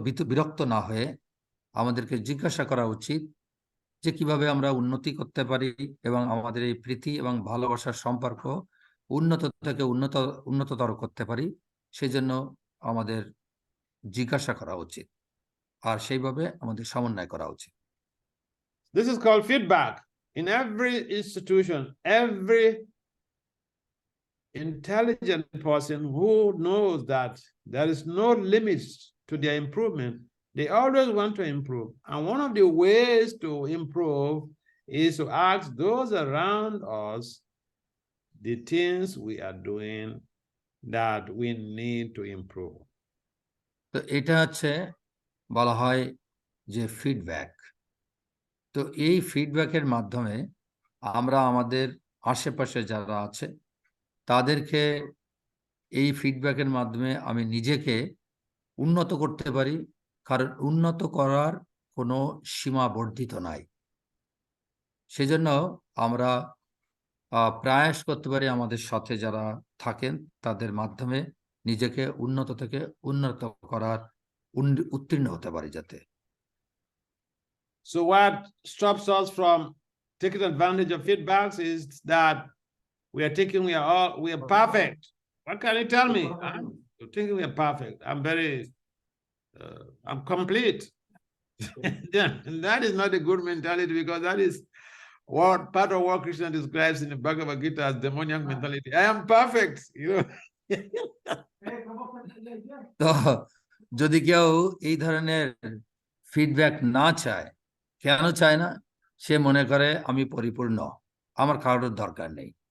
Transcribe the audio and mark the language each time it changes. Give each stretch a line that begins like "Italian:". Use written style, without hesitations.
Bangla: বিরক্ত না হয়ে আমাদেরকে জিজ্ঞাসা করা উচিত যে কিভাবে আমরা উন্নতি করতে পারি, এবং আমাদের এই প্রীতি এবং ভালোবাসার সম্পর্ক উন্নত থেকে উন্নততর করতে পারি, সেই জন্য আমাদের জিজ্ঞাসা করা উচিত, আর সেইভাবে আমাদের সমন্বয় করা উচিত।
English: This is called feedback. In every institution, every intelligent person who knows that there is no limits to their improvement, they always want to improve. And one of the ways to improve is to ask those around us the things we are doing that we need to improve.
Bangla: তো এটা হচ্ছে বলা হয় যে feedback. তো এই ফিডব্যাকের মাধ্যমে আমরা আমাদের আশেপাশে যারা আছে তাদেরকে এই ফিডব্যাকের মাধ্যমে আমি নিজেকে উন্নত করতে পারি, কারণ উন্নত করার কোনো সীমাবর্ধিত নাই। সেজন্য আমরা প্রয়াস করতে পারি আমাদের সাথে যারা থাকেন তাদের মাধ্যমে নিজেকে উন্নত থেকে উন্নত করার উত্তীর্ণ হতে পারি যাতে।
English: So what stops us from taking advantage of feedbacks is that we are perfect. What can you tell me? I'm thinking we are perfect. I'm complete. And that is not a good mentality, because that is what part of what Krishna describes in the Bhagavad Gita as demoniac mentality. I am perfect, you know.
Bangla: তো যদি কেউ এই ধরনের feedback না চায়, কেন চায় না? সে মনে করে আমি পরিপূর্ণ, আমার কারোর দরকার নেই।